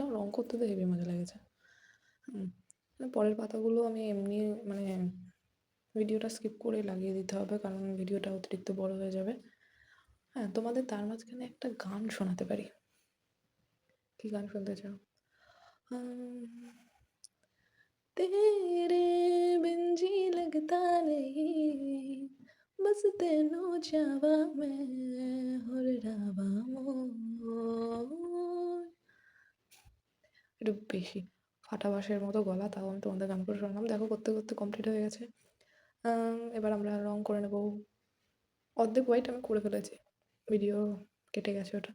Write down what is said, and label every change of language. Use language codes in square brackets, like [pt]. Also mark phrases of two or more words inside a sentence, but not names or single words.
[bn] রঙ করতে তো হেবি মজা লেগেছে। পরের পাতাগুলো আমি এমনি ভিডিওটা স্কিপ করে লাগিয়ে দিতে হবে কারণ ভিডিওটা অতিরিক্ত বড় হয়ে যাবে। হ্যাঁ, তোমাদের তার মাঝখানে একটা গান শোনাতে পারি। কি গান শুনতে চাও? [hi] तेरे बिन जी लगता नहीं, [pa] ਬਸ ਤੇਨੂੰ ਚਾਵਾਂ ਮੈਂ ਹੋਰ ਰਾਵਾਂ ਮੋਰ। [bn] একটু বেশি ফাটা বাঁশের মতো গলা, তাও আমি তোমাদের গান করে শোনালাম। দেখো করতে করতে কমপ্লিট হয়ে গেছে। এবার আমরা রং করে নেবো। অর্ধেক হোয়াইট আমি করে ফেলেছি, ভিডিও কেটে গেছে ওটা।